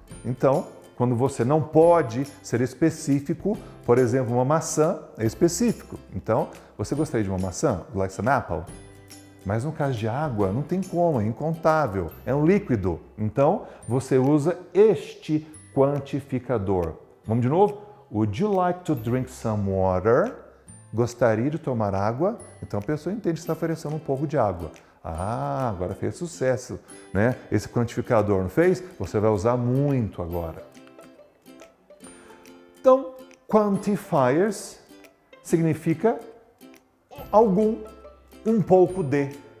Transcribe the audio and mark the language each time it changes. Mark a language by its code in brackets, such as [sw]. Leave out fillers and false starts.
[pt] Então, quando você não pode ser específico, por exemplo, uma maçã é específico. Então, você gostaria de uma maçã? [en] Like some apple? [pt] Mas no caso de água, não tem como, é incontável, é um líquido. Então, você usa este quantificador. Vamos de novo? [en] Would you like to drink some water? [pt] Gostaria de tomar água? Então a pessoa entende que está oferecendo um pouco de água. Agora fez sucesso, né? Esse quantificador, não fez? Você vai usar muito agora. Então, quantifiers significa algum, um pouco de.